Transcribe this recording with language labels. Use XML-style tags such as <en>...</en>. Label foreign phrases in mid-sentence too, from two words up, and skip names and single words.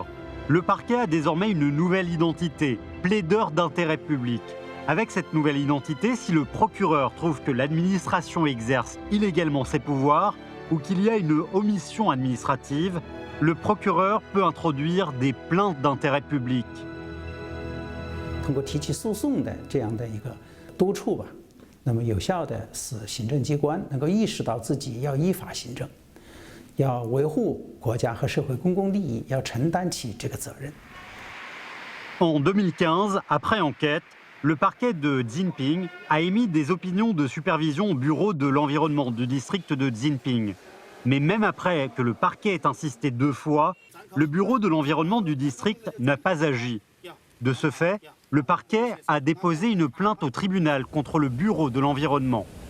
<fr>Le parquet a désormais une nouvelle identité, plaideur d'intérêt public. Avec cette nouvelle identité, si le procureur trouve que l'administration exerce illégalement ses pouvoirs ou qu'il y a une omission administrative, le procureur peut introduire des plaintes d'intérêt public.</fr> <zh>通过提起诉讼的这样的一个督促吧，那么有效的使行政机关能够意识到自己要依法行政，要维护国家和社会公共利益，要承担起这个责任。</zh> <fr>En 2015, après enquête, le parquet de Jinping a émis des opinions de supervision au bureau de l'environnement du district de Jinping. Mais même après que le parquet ait insisté 2 fois, le bureau de l'environnement du district n'a pas agi. De ce fait, le parquet a déposé une plainte au tribunal contre le bureau de l'environnement.</fr>